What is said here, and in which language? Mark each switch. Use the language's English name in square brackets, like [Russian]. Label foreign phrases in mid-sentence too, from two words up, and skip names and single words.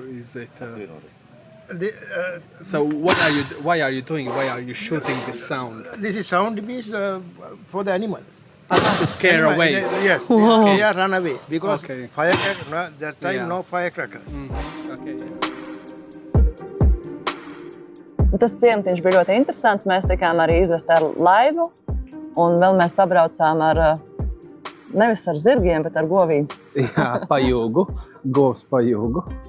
[English] Is it? So why are you doing? Why are you shooting this sound? This is sound means for the animal. To scare away. Yes, they are run away because firecracker. That time no firecrackers. Okay. [Latvian] Tas ciematiņš bija ļoti interesants. Mēs tikām arī izvest ar laivu, un vēl mēs pabraucām ar, nevis ar zirgiem, bet ar govīm. Jā, pajūgu, govs pajūgu.